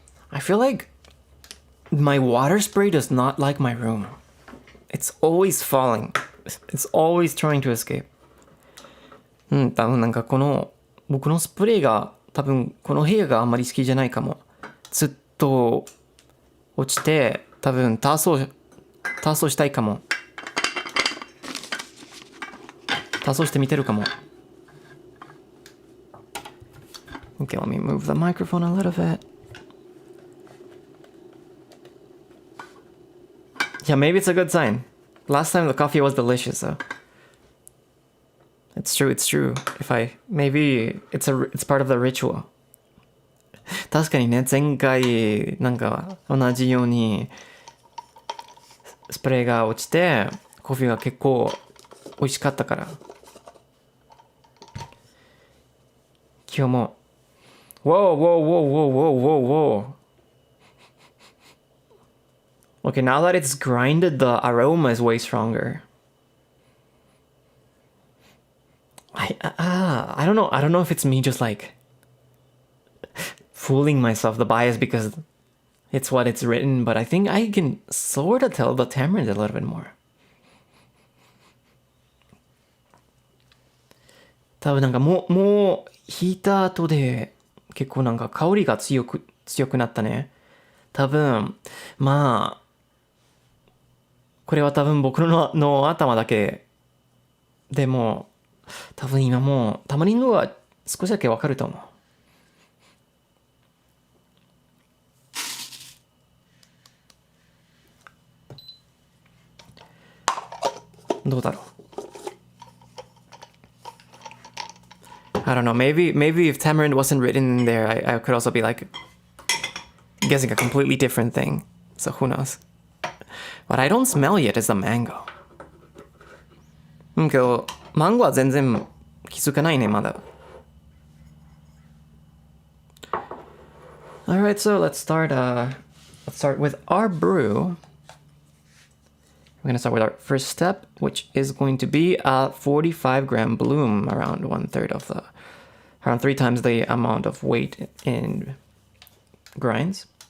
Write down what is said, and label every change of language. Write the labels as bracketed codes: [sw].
[en] I feel like my water spray does not like my room. It's always falling. It's always trying to escape. [ja] 多分なんか僕のスプレーが多分この部屋があんまり好きじゃないかも。ずっと落ちて多分ターソーしたいかも。ターソーして見てるかも。 [en] Okay, let me move the microphone a little bit. Yeah, maybe it's a good sign. Last time the coffee was delicious, so. It's true. Maybe it's part of the ritual. [ja] 確かにね、前回なんか同じようにスプレーが落ちてコーヒーが結構美味しかったから、今日も Whoa, whoa, whoa, whoa, whoa, whoa, whoa. [en] Okay, now that it's grinded, the aroma is way stronger. I don't know. I don't know if it's me just like fooling myself, the bias, because it's what it's written, but I think I can sort of tell the tamarind a little bit more. [ja] 多分なんかもう引いた後で結構なんか香りが強くなったね。多分まあこれは多分僕の頭だけでも多分今もうタマリンドは少しだけわかると思う。どうだろう。 [en] I don't know. Maybe if tamarind wasn't written in there, I could also be like guessing a completely different thing. So who knows? What I don't smell yet is the mango. [ja] けどマンゴーは全然気づかないねまだ。 [en] Alright, so let's start with our brew. We're going to start with our first step, which is going to be a 45-gram bloom, around 1/3 of around 3 times the amount of weight in grinds.